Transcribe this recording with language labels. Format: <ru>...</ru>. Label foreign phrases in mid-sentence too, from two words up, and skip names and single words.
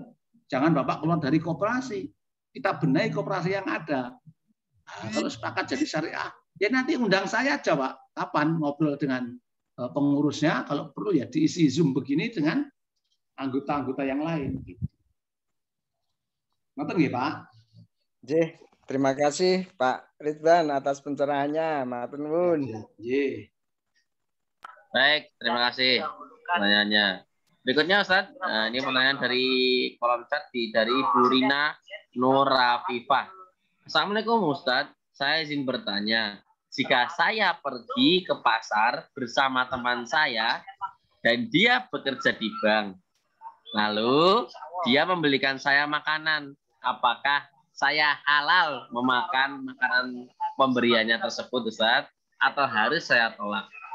<id>Jangan Bapak keluar dari koperasi. Kita benahi koperasi yang ada. Nah, kalau sepakat jadi syariah, ya nanti undang saya aja, Pak. Kapan ngobrol dengan pengurusnya, kalau perlu ya diisi Zoom begini dengan anggota-anggota yang lain.</id> <jv>Ngoten nggih, Pak? Nggih.</jv> <id>Terima kasih Pak Ridwan atas pencerahannya.</id> <jv>Matur nuwun.</jv> <id>Baik, terima kasih pertanyaannya. Berikutnya Ustaz, ini pertanyaan dari kolom chat dari Bu Rina Nur Rafifah. Assalamualaikum Ustaz, saya izin bertanya, jika saya pergi ke pasar bersama teman saya dan dia bekerja di bank, lalu dia membelikan saya makanan, apakah saya halal memakan makanan pemberiannya tersebut, Ustaz, atau harus saya tolak?</id>